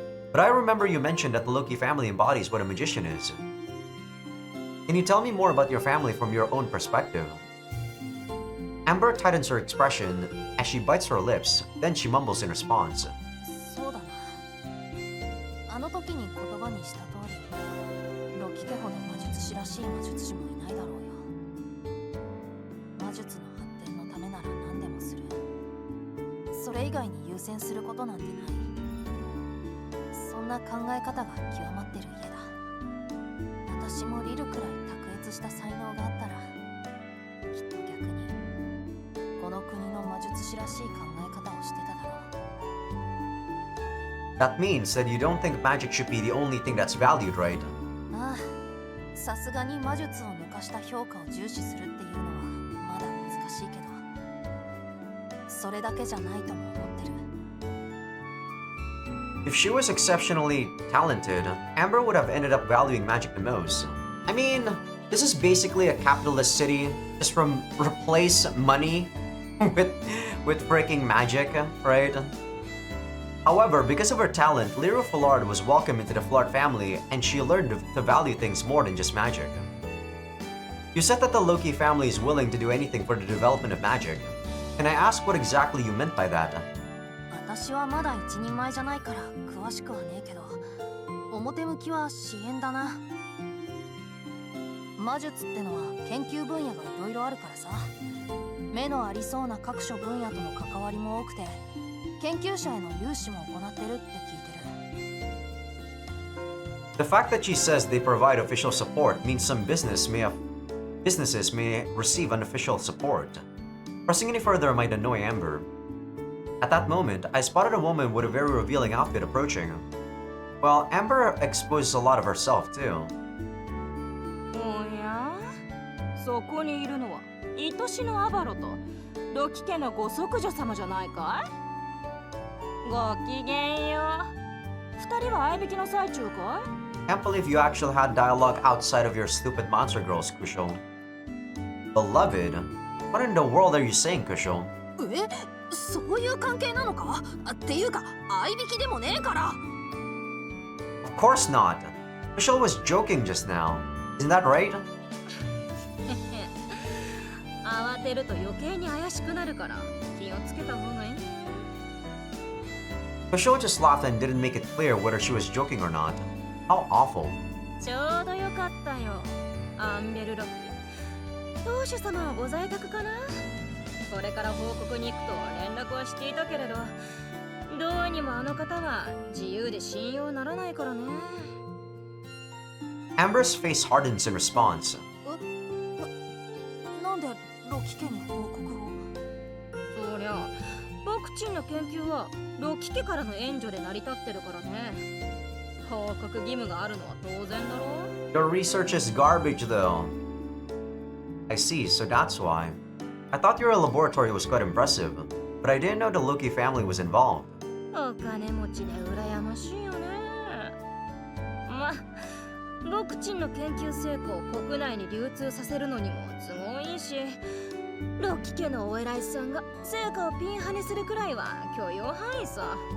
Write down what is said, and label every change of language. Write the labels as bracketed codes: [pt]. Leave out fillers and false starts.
[en] But I remember you mentioned that the Loki family embodies what a magician is. Can you tell me more about your family from your own perspective? Amber tightens her expression as she bites her lips, then she mumbles in response. [ja] そうだな。あの時に言葉にした通り、ロキ家ほど魔術師らしい魔術師もいないだろうよ。魔術の発展のためなら何でもする。それ以外に優先することなんてない。そんな考え方が極まってる家だ。私もリルくらい卓越した才能があったら、きっと逆にこの国の魔術師らしい考え方をしてただろう。 [en] That means that you don't think magic should be the only thing that's valued, right? [ja] ああ、さすがに魔術を抜かした評価を重視するっていうのはまだ難しいけど、それだけじゃないとも思ってる。 [en] If she was exceptionally talented, Amber would have ended up valuing magic the most. I mean, this is basically a capitalist city. Just replace money with freaking magic, right? However, because of her talent, Lyra Foulard was welcomed into the Foulard family and she learned to value things more than just magic. You said that the Loki family is willing to do anything for the development of magic. Can I ask what exactly you meant by that? [ja] 私はまだ一人前じゃないから詳しくはねえけど、表向きは支援だな。魔術ってのは研究分野がいろいろあるからさ、目のありそうな各種分野との関わりも多くて、研究者への融資も行ってるって聞いてる。 [en] The fact that she says they provide official support means some businesses may receive unofficial support. Pressing any further might annoy Amber. At that moment, I spotted a woman with a very revealing outfit approaching. Well, Amber exposes a lot of herself too. [ja] おや、そこにいるのは愛しのアバロとロキ家のご息女様じゃないかい？ごきげんよう。二人は相引きの最中かい？ [en] Can't believe you actually had dialogue outside of your stupid monster girls, Kushal. Beloved? What in the world are you saying, Kushal? [ja] え、そういう関係なのか？っていうか、相引きでもねえから。 [en] Of course not. Kushal was joking just now. Isn't that right? [ja] 慌てると余計に怪しくなるから気をつけた方がいい。 [en] Kushal just laughed and didn't make it clear whether she was joking or not. How awful. [ja] ちょうどよかったよ、アンベルロック。当主様はご在宅かな？これから報告に行くと連絡はしていたけれど、どうにもあの方は自由で信用ならないからね。 [en] Amber's face hardens in response. [ja] なんでロキ家に報告を？そりゃ、僕ちんの研究はロキ家からの援助で成り立ってるからね。報告義務があるのは当然だろう。 [en] Your research is garbage though. I see, so that's why. I thought your laboratory was quite impressive, but I didn't know the Loki family was involved. [ja] お金持ちで羨ましいよね。ま、僕ちんの研究成果を国内に流通させるのにも都合いいし、ロキ家のお偉いさんが成果をピンハネするくらいは許容範囲さ。